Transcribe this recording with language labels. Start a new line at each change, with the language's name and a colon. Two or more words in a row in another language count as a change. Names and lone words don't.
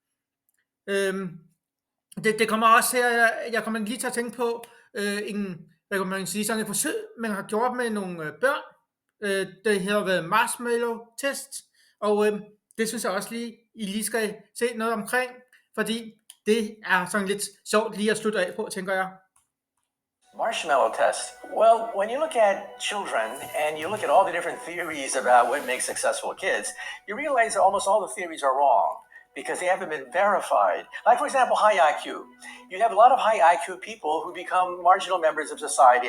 Danish: Det kommer også her, jeg kommer lige til at tænke på hvad kan man sige, sådan et forsøg, man har gjort med nogle børn. Det hedder
English: marshmallow test,
Danish: og det synes jeg også lige, I lige skal se noget omkring, fordi det er sådan lidt sjovt lige at slutte af på, tænker jeg.
English: Marshmallow test. Well, when you look at children and you look at all the different theories about what makes successful kids, you realize that almost all the theories are wrong because they haven't been verified. Like, for example, high IQ. You have a lot of high IQ people who become marginal members of society.